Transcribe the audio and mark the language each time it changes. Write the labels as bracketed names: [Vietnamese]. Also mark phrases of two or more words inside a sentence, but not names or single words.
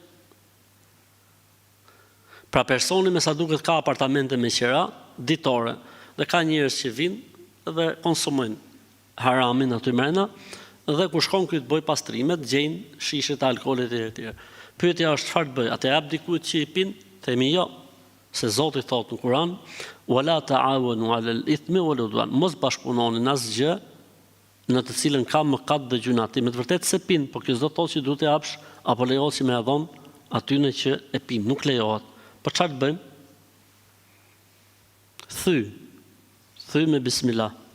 [Albanian] Pra personi me sa duket ka apartamente me qera ditore dhe ka njerëz që vinë dhe konsumojnë haramin aty brenda dhe kur shkon këtu të bëj pastrimet gjejnë shishe të alkoolit etj. Pyetja është çfarë të bëj? A të jap dikujt që i pin? Themi jo. Se Zoti thotë në Kur'an, [Arabic] "ولا تعاونوا على الإثم والعدوان." [Albanian] Mos bashkëpunoni në asgjë në të cilën ka mëkat dhe gjunati. Me të vërtetë se pin, por kjo s'do të thotë që duhet të japsh apo lejohet që më ia dhon atyne që e pin, nuk lejohet. Po çfarë të bëjmë? Thy me bismillah.